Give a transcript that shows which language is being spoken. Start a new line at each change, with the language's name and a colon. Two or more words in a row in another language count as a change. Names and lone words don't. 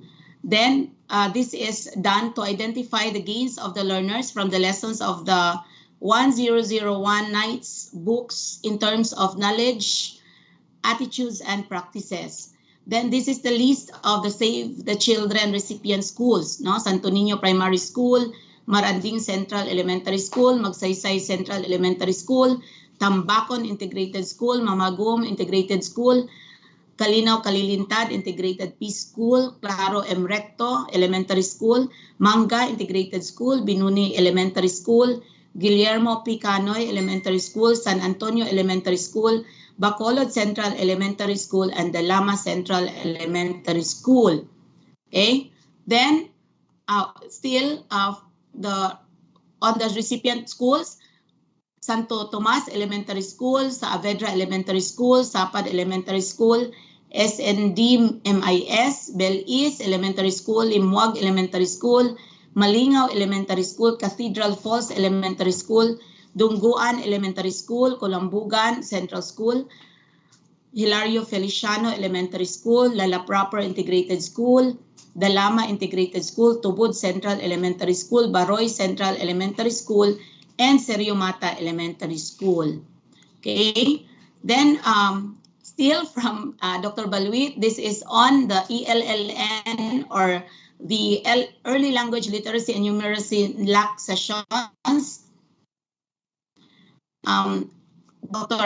English: Then this is done to identify the gains of the learners from the lessons of the 1001 Nights books in terms of knowledge, attitudes, and practices. Then this is the list of the Save the Children recipient schools, Santo Niño Primary School, Maranding Central Elementary School, Magsaysay Central Elementary School, Tambakon Integrated School, Mamagom Integrated School, Kalinaw Kalilintad Integrated Peace School, Claro M. Recto Elementary School, Manga Integrated School, Binuni Elementary School, Guillermo P. Canoy Elementary School, San Antonio Elementary School, Bacolod Central Elementary School, and the Lama Central Elementary School. Okay, then still on the recipient schools, Santo Tomas Elementary School, Saavedra Elementary School, Sapad Elementary School, SND MIS, Bel-Is Elementary School, Limuag Elementary School, Malingaw Elementary School, Cathedral Falls Elementary School, Dungguan Elementary School, Colambugan Central School, Hilario Feliciano Elementary School, Lala Proper Integrated School, Dalama Integrated School, Tubod Central Elementary School, Baroy Central Elementary School, and Seriomata Elementary School. Okay, then still from Dr. Balwit, this is on the ELLN or the Early Language Literacy and Numeracy LAC sessions. Dr.